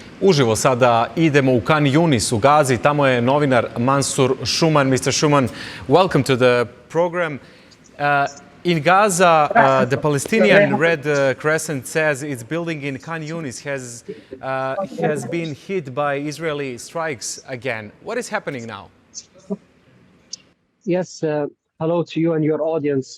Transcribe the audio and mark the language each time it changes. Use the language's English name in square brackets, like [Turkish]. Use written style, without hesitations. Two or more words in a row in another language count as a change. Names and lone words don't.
[Bosnian] Uživo sada idemo u Khan Yunis u Gazi. Tamo je novinar Mansour Shuman. [English] Mr. Shuman, welcome to the program. In Gaza, the Palestinian Red Crescent says its building in Khan Yunis has been hit by Israeli strikes again. What is happening now? Yes, hello to you and your audience.